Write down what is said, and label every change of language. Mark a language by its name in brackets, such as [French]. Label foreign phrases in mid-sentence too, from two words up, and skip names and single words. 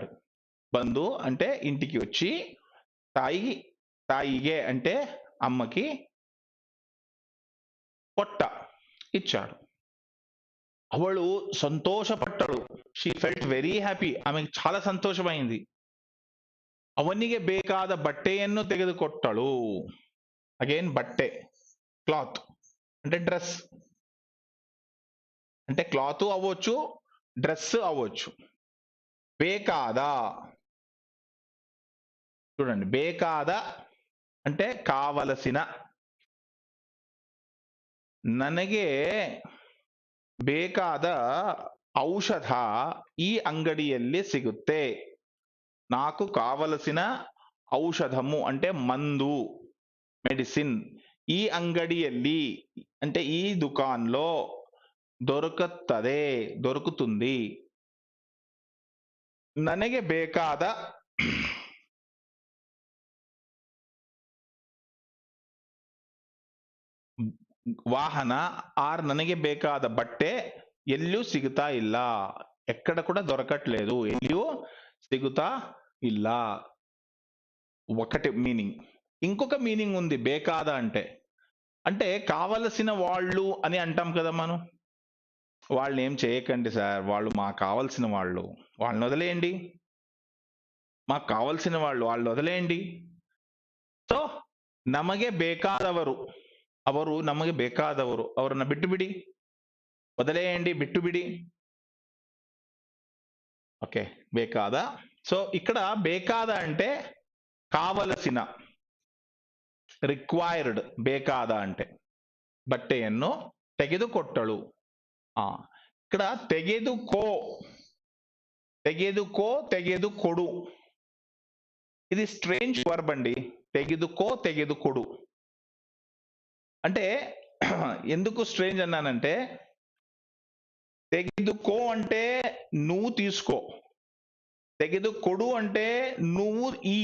[Telugu] బంధు అంటే ఇంటికి వచ్చి, తాయిగే అంటే అమ్మకి, కొట్ట ఇచ్చాడు. [Kannada] ಅವಳು సంతోషపడ్డాడు. [English] She felt very happy. [Telugu] ఆమెకు చాలా సంతోషమైంది. [Kannada] ಅವನಿಗೆ ಬೇಕಾದ ಬಟ್ಟೆಯನ್ನು ತೆಗೆದುಕೊಟ್ಟಳು. [Telugu] అగైన్ బట్టే, క్లాత్ అంటే డ్రెస్, అంటే క్లాత్ అవ్వచ్చు, డ్రెస్ అవ్వచ్చు. ಬೇಕಾದ చూడండి, ಬೇಕಾದ అంటే కావలసిన. [Kannada] ನನಗೆ ಬೇಕಾದ ಔಷಧ ಈ ಅಂಗಡಿಯಲ್ಲಿ ಸಿಗುತೆ. [Telugu] నాకు కావలసిన ఔషధము అంటే మందు, మెడిసిన్. [Kannada] ಈ ಅಂಗಡಿಯಲ್ಲಿ [Telugu] అంటే ఈ దుకాన్లో, దొరుకుతుంది, దొరుకుతుంది. [Kannada] ನನಗೆ ಬೇಕಾದ ವಾಹನ ఆర్ ನನಗೆ ಬೇಕಾದ ಬಟ್ಟೆ ಎಲ್ಲು ಸಿಗುತಾ ಇಲ್ಲ, [Telugu] ఎక్కడ కూడా దొరకట్లేదు, [Kannada] ಎಲ್ಲು ಸಿಗುತಾ ಇಲ್ಲ. [Telugu] ఒకటి మీనింగ్. ఇంకొక మీనింగ్ ఉంది బేకాద అంటే. అంటే కావలసిన వాళ్ళు అని అంటాం కదా మనం. వాళ్ళని ఏం చేయకండి సార్, వాళ్ళు మాకు కావాల్సిన వాళ్ళు, వాళ్ళని వదిలేయండి, మాకు కావాల్సిన వాళ్ళు వదిలేయండి. [Kannada] ಸೊ ನಮಗೆ ಬೇಕಾದವರು, ಅವರು ನಮಗೆ ಬೇಕಾದವರು, ಅವರನ್ನ ಬಿಟ್ಟು ಬಿಡಿ, [Telugu] వదిలేయండి, [Kannada] ಬಿಟ್ಟು ಬಿಡಿ. [Telugu] ఓకే, ಬೇಕಾದ. సో ఇక్కడ ಬೇಕಾದ అంటే కావలసిన, ರಿಕ್ವೈರ್ಡ್. [Kannada] ಬೇಕಾದ అంటే బట్టೆಯನ್ನು ತೆಗೆದುಕೊಟ್ಟಳು. [Telugu] ఇక్కడ [Kannada] ತೆಗೆದುಕೋ, ತೆಗೆದುಕೋ, ತೆಗೆದುಕೊಡು, [Telugu] ఇది [English] strange verb [Telugu] అండి. [Kannada] ತೆಗಿದುಕೋ, ತೆಗಿದುಕೊಡು [Telugu] అంటే ఎందుకు స్ట్రేంజ్ అన్నానంటే, తెగిదుకో అంటే నువ్వు తీసుకో, తెగిదుకొడు అంటే నువ్వు ఈ.